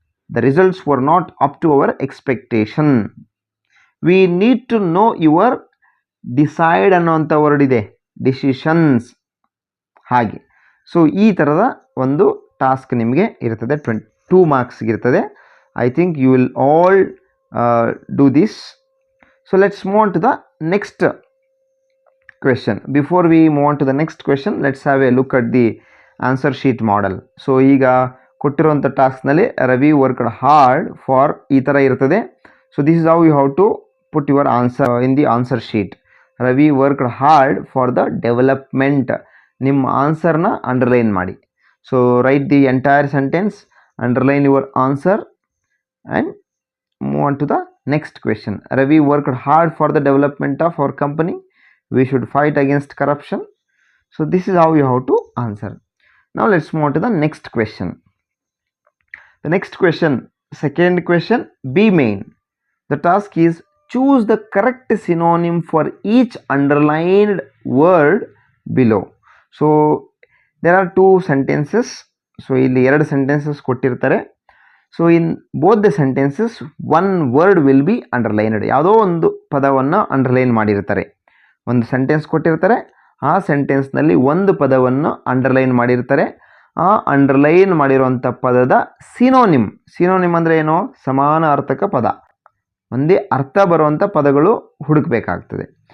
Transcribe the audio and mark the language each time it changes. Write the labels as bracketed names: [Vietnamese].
[English] The results were not up to our expectation. We need to know your, decide [Kannada] ಅನ್ನೋಂಥ word ಇದೆ, [English] Decisions. [Kannada] ಹಾಗೆ so ಈ ಥರದ ಒಂದು ಟಾಸ್ಕ್ ನಿಮಗೆ ಇರ್ತದೆ. 2 marks ಇರ್ತದೆ. [English] I think you will all do this. So let's move on to the next question. Before we move on to the next question, let's have a look at the answer sheet model. [Kannada] So ಈಗ ಕೊಟ್ಟಿರುವಂಥ ಟಾಸ್ಕ್ನಲ್ಲಿ [English] Ravi worked hard for [Kannada] ಈ ಥರ ಇರ್ತದೆ. [English] So this is how you have to put your answer in the answer sheet. Ravi worked hard for the development. [Kannada] ನಿಮ್ಮ ಆನ್ಸರ್ನ underline ಮಾಡಿ. [English] So write the entire sentence, underline your answer and move on to the next question. Ravi worked hard for the development of our company. We should fight against corruption. So this is how you have to answer. Now let's move on to the next question. The next question, second question, B main. The task is choose the correct synonym for each underlined word below. So there are 2 sentences. [Kannada] So ಇಲ್ಲಿ 2 sentences ಕೊಟ್ಟಿರ್ತಾರೆ. [English] So in both the sentences one word will be underlined. [Kannada] ಯಾವುದೋ ಒಂದು ಪದವನ್ನು underline ಮಾಡಿರ್ತಾರೆ. ಒಂದು sentence ಕೊಟ್ಟಿರ್ತಾರೆ, ಆ ಸೆಂಟೆನ್ಸ್ನಲ್ಲಿ ಒಂದು ಪದವನ್ನು ಅಂಡರ್ಲೈನ್ ಮಾಡಿರ್ತಾರೆ. ಆ ಅಂಡರ್ಲೈನ್ ಮಾಡಿರುವಂಥ ಪದದ ಸಿನೋನಿಮ್. ಸಿನೋನಿಮ್ ಅಂದರೆ ಏನು? ಸಮಾನ ಅರ್ಥಕ ಪದ, ಒಂದೇ ಅರ್ಥ ಬರುವಂಥ ಪದಗಳು ಹುಡುಕಬೇಕಾಗ್ತದೆ.